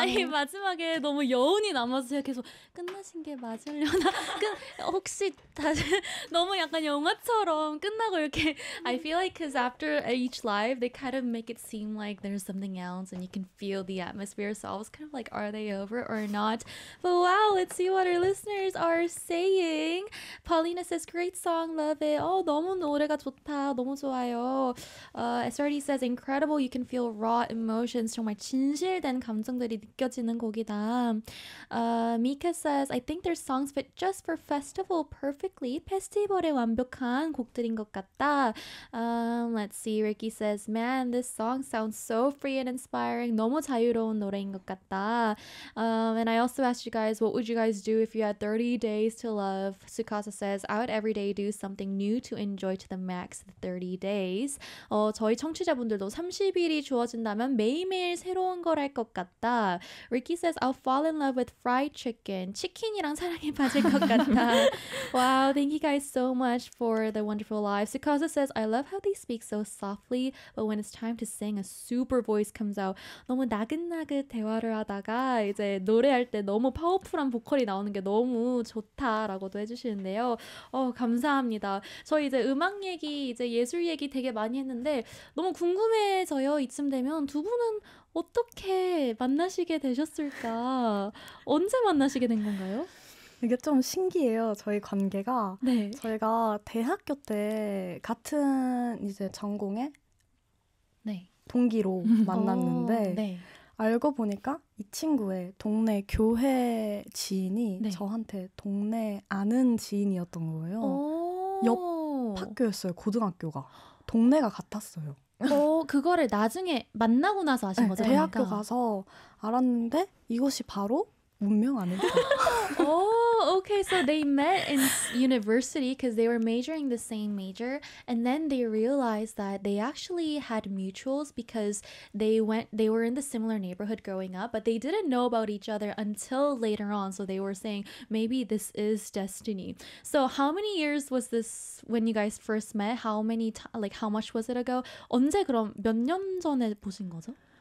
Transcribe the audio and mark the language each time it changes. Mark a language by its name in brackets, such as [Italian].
[Korean] 아니 마지막에 너무 여운이 남아서 제가 계속 끝나신 게 맞으려나? 혹시 다시 너무 약간 영화처럼 끝나고 이렇게 [English] I feel like because after each live they kind of make it seem like there's something else and you can feel the atmosphere. So I was kind of like, are they over or not? But wow, let's see what our listeners are saying. Paulina says, great song, love it. Oh, [Korean] 너무 노래가 좋다. 너무 좋아요. [English] SRD says, incredible. You can feel raw emotions. [Korean] 정말 진실된 감정들이 느껴지는 곡이다. [English] Mika says, I think their songs fit just for festival perfectly. [Korean] 페스티벌에 완벽한 곡들인 것 같다. [English] Let's see. Ricky says, man, this song sounds so free and inspiring. [Korean] 너무 자유로운 노래인 것 같다. [English] And I also asked you guys, what would you guys do if you had 30 days to love? Tsukasa says, I would every day do something new to enjoy to the max 30 days. [Korean] 저희 청취자분들도 30일이 주어진다면 매일매일 새로운 걸 할 것 같다. [English] Ricky says, I'll fall in love with fried chicken. [Korean] 치킨이랑 사랑에 빠질 것 같다. [English] Wow, thank you guys so much for the wonderful live. Tsukasa says, I love how they speak so softly, but when it's time to sing, a super voice comes out. [Korean] 너무 나긋나긋 대화를 하다가 이제 노래할 때 너무 파워풀한 보컬이 나오는 게 너무 좋다라고도 해주시는데요. 감사합니다. 저 이제 음악 얘기, 이제 예술 얘기 되게 많이 했는데 너무 궁금해져요. 이쯤 되면 두 분은 어떻게 만나시게 되셨을까? 언제 만나시게 된 건가요? 이게 좀 신기해요. 저희 관계가 네. 저희가 대학교 때 같은 이제 전공의 네. 동기로 만났는데 네. 알고 보니까 이 친구의 동네 교회 지인이 네. 저한테 동네 아는 지인이었던 거예요. 옆 학교였어요. 고등학교가. 동네가 같았어요. 그거를 나중에 만나고 나서 아신 네, 거죠? 대학교 그러니까. 가서 알았는데 이것이 바로 운명 아닐까? [English] Okay, so they met in university because they were majoring the same major, and then they realized that they actually had mutuals because they were in the similar neighborhood growing up, but they didn't know about each other until later on. So they were saying, maybe this is destiny. So how many years was this when you guys first met? How many like how much was it ago? [Korean] 언제 그럼 몇 년 전에 보신 거죠?